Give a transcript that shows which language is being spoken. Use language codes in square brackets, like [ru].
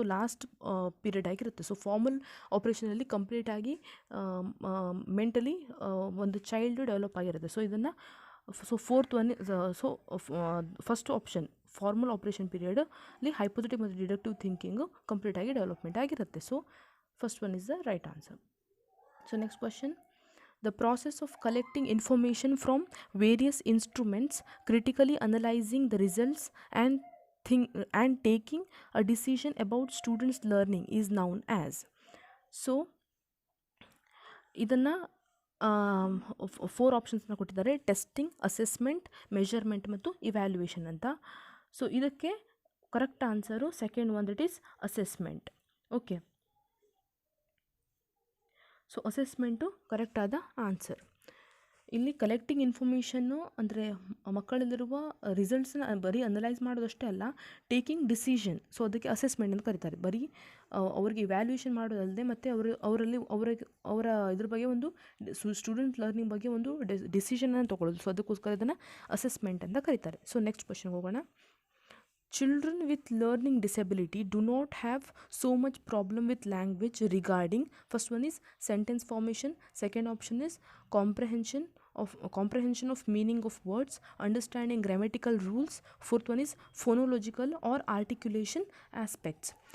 [kn] So last period ಆಗಿರುತ್ತೆ. So formal ಆಪ್ರೇಷನಲ್ಲಿ ಕಂಪ್ಲೀಟಾಗಿ mentally ಒಂದು ಚೈಲ್ಡ್ ಡೆವಲಪ್ ಆಗಿರುತ್ತೆ. ಸೊ ಇದನ್ನು fourth one, so first option formal operation ಪೀರಿಯಡಲ್ಲಿ ಹೈಪೋಥೆಟಿಕ್ ಮತ್ತು ಡಿಡಕ್ಟಿವ್ ಥಿಂಕಿಂಗು ಕಂಪ್ಲೀಟಾಗಿ ಡೆವಲಪ್ಮೆಂಟ್ ಆಗಿರುತ್ತೆ. [en] So first one is the right answer. So next question. The process of collecting information from various instruments, critically analyzing the results and taking a decision about students' learning is known as. [kn] So ಇದನ್ನು 4 ಆಪ್ಷನ್ಸ್ನ ಕೊಟ್ಟಿದ್ದಾರೆ: testing, assessment, measurement ಮತ್ತು evaluation ಅಂತ. [en] so [kn] ಇದಕ್ಕೆ [en] Correct answer second one, that is assessment. Okay, so assessment ಕರೆಕ್ಟಾದ answer. [kn] ಇಲ್ಲಿ collecting information ಅಂದರೆ ಮಕ್ಕಳಲ್ಲಿರುವ ರಿಸಲ್ಟ್ಸ್ನ ಬರೀ analyse ಮಾಡೋದಷ್ಟೇ ಅಲ್ಲ, taking decision. So ಅದಕ್ಕೆ ಅಸೆಸ್ಮೆಂಟ್ ಅಂತ ಕರೀತಾರೆ. ಬರೀ ಅವ್ರಿಗೆ ಇವ್ಯಾಲ್ಯೂಯೇಷನ್ ಮಾಡೋದಲ್ಲದೆ ಮತ್ತು ಅವರ ಇದ್ರ ಬಗ್ಗೆ ಒಂದು ಸ್ಟೂಡೆಂಟ್ ಲರ್ನಿಂಗ್ ಬಗ್ಗೆ ಒಂದು ಡಿಸಿಷನನ್ನು ತೊಗೊಳ್ಳೋದು. ಸೊ ಅದಕ್ಕೋಸ್ಕರ ಇದನ್ನು ಅಸೆಸ್ಮೆಂಟ್ ಅಂತ ಕರೀತಾರೆ. [en] so next ಕ್ವೆಶನ್ಗೆ [kn] ಹೋಗೋಣ. [en] Children with learning disability do not have so much problem with language regarding, first one is sentence formation, second option is comprehension of meaning of words, understanding grammatical rules, fourth one is phonological or articulation aspects.